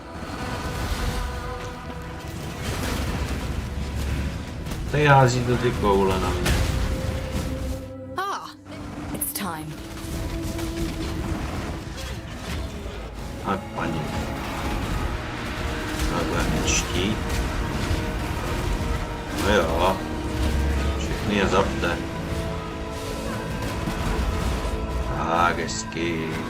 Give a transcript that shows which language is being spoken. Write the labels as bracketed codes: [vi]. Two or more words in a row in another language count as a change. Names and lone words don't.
[cs] Tady hází to ty koule na mě. [en] Ah, it's time. [cs] A paní. Takhle štít. No jo. Všechny je zapte. Tak, hezky.